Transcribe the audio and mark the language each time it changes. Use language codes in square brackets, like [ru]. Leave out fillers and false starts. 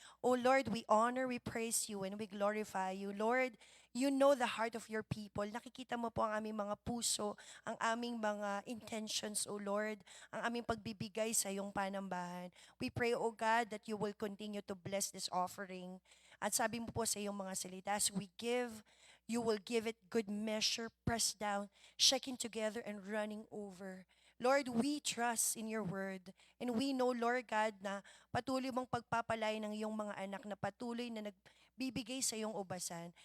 [en] Oh Lord, we honor, we praise you, and we glorify you. Lord, you know the heart of your people. [tl] Nakikita mo po ang aming mga puso, ang aming mga intentions, O Lord, ang aming pagbibigay sa iyong panambahan. [en] We pray, O God, that you will continue to bless this offering. [tl] At sabi mo po sa iyong mga salita, [en] as we give, you will give it good measure, pressed down, shaking together, and running over. Lord, we trust in your word. And we know, Lord God, [tl] na patuloy mong pagpapalay ng iyong mga anak na patuloy na nagbibigay sa iyong ubasan.